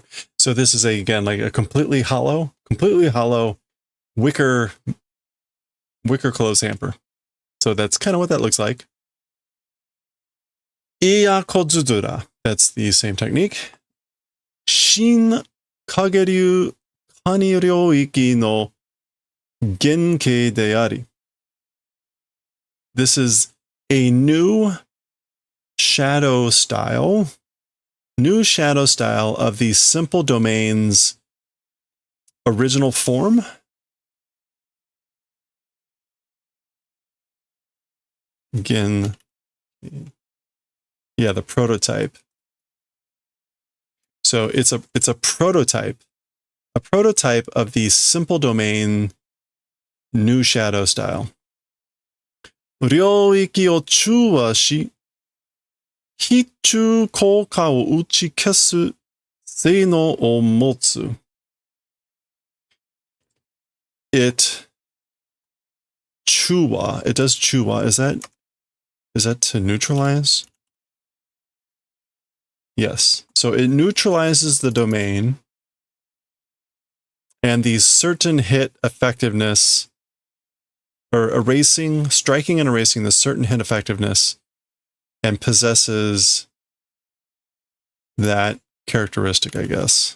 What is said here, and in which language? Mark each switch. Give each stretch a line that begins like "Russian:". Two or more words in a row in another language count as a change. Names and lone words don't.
English: So this is again like a completely hollow wicker clothes hamper. So that's kind of what that looks like. Iyakotsuzura. That's the same technique.
Japanese: 新陰流簡易領域の原型であり.
English: This is a new shadow style of the simple domain's original form. Again, yeah, the prototype. So it's a prototype of the simple domain new shadow style.
Japanese: 領域を中和し、非中効果を打ち消す性能を持つ。
English: It chuwa. It does chuwa. Is that to neutralize? Yes. So it neutralizes the domain and the certain hit effectiveness, or striking and erasing the certain hit effectiveness, and possesses that characteristic, I guess.